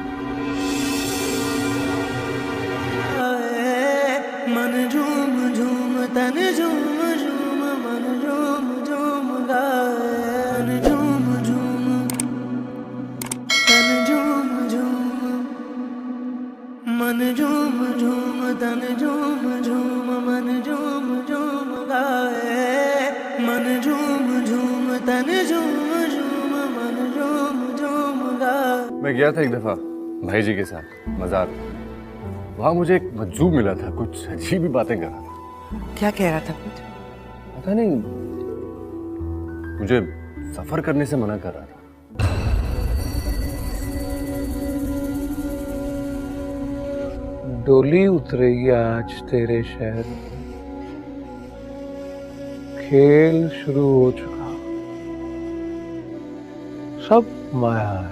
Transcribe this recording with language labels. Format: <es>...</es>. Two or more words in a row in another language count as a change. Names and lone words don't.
<hi>मन झूम झूम तन झूम झूम मन झूम झूम गाए, मन झूम झूम तन झूम झूम मन झूम झूम तन झूम झूम मन झूम झूम गाए, मन झूम झूम तन झूम झूम मन झूम झूम गाए। मैं गया था एक दफा भाई जी के साथ मज़ार। वहां मुझे एक मजजूब मिला था, कुछ अजीब ही बातें कर रहा था। क्या कह रहा था? कुछ पता नहीं, मुझे सफर करने से मना कर रहा था। डोली उतरेगी आज तेरे शहर में, खेल शुरू हो चुका, सब माया है।</hi>